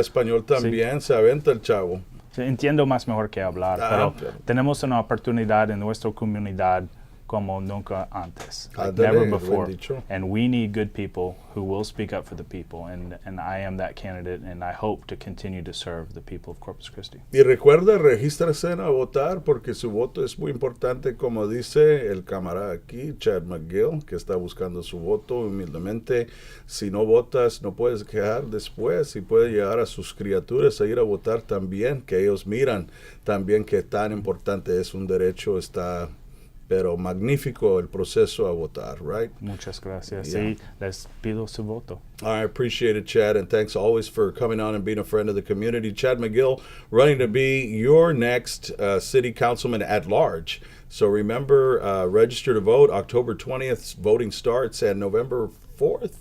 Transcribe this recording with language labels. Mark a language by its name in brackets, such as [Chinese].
[Spanish] Habla español también, se aventa el chavo. Entiendo más mejor que hablar, pero claro. tenemos una oportunidad en nuestra comunidad como nunca antes, like Ándale, [English] never before. [Spanish] dicho. [English] And we need good people who will speak up for the people, and I am that candidate, and I hope to continue to serve the people of Corpus Christi. [Spanish] Y recuerda, regístrese a votar porque su voto es muy importante, como dice el camarada aquí, Chad Magill, que está buscando su voto humildemente. Si no votas, no puedes quejar después y puedes llegar a sus criaturas a ir a votar también, que ellos miran también que tan importante es un derecho, está pero magnífico el proceso a votar, right? Muchas gracias. [English] Yeah. [Spanish] Sí, les pido su voto. [English] I appreciate it, Chad, and thanks always for coming on and being a friend of the community. Chad Magill, running to be your next city councilman at large. So remember, register to vote. October 20th, voting starts, and November 4th.